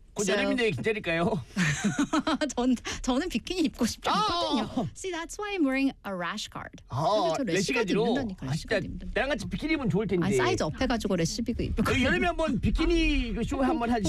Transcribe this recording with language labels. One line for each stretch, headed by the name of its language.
Korean: 곧 여름인데 기다릴까요? 저는 비키니 입고 싶지 않거든요.
English: See, that's why I'm wearing a rash guard.
Korean: 래쉬가드로? 나랑 같이 비키니 입으면 좋을 텐데. 아니, 사이즈 업해가지고 래쉬비그 입을 거예요. 여름에 한번 비키니 쇼 한번 하죠.